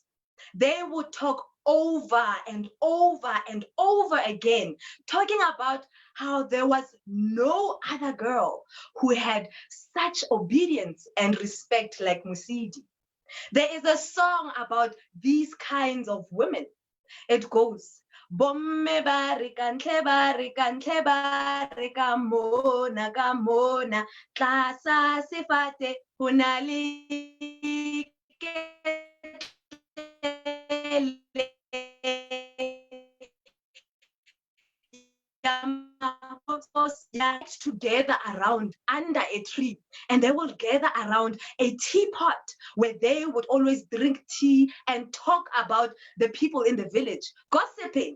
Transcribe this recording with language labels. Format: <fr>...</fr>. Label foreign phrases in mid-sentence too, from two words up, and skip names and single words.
<en>They would talk over and over again, talking about how there was no other girl who had such obedience and respect like Mosidi. There is a song about these kinds of women. It goes,</en> <st>Bomme bari kantle bari kantle bari ka mona tlasa sefate ho na le</st> <en>together around under a tree, and they will gather around a teapot where they would always drink tea and talk about the people in the village, gossiping.</en>